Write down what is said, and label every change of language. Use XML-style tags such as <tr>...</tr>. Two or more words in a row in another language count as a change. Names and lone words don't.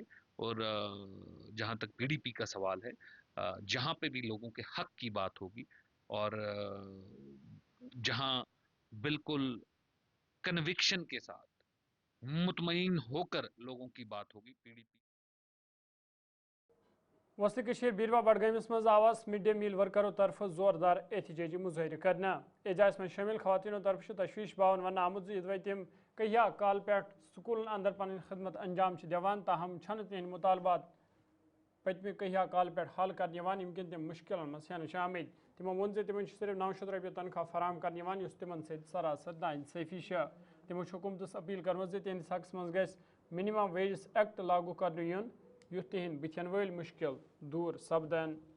<hi>और जहां तक पीडीपी का सवाल है, जहां पे भी लोगों के हक की बात होगी और जहां बिल्कुल कन्विक्शन के साथ मुतमईन होकर लोगों की बात होगी, पीडीपी।</hi> <ks>वस्ती कशीर बीरवा बडगमिस मज आवास</ks> <en>mid day meal</en> <ks>वर्करों तरफ जोरदार एहतजाजी मुजाहिर करना। एजाज में शामिल खवातीनों तरफ तशवीश बावन वन आमुद यदि तम कहिया काल पे स्कूल अंदर पन खदमत अंजाम दिवान, ताहम छन तिहंद मुतालबात पतमे कहिया काल पे हल कर यमकिन तम मुश्किल मस आमद। तमो वोन जे तिमन सिर्फ 900 रुपये तनख्वाह फराम कर तिमन सरासर नाइंसाफी। تمو حکومتس اپیل کرمز تہندس حقس مز گژھِ</ks> <en>minimum wages act</en> <ks>لاگو کرنہٕ یُن یُتھ تہند بتھین وٲلۍ مشکل دور سپدن.</ks>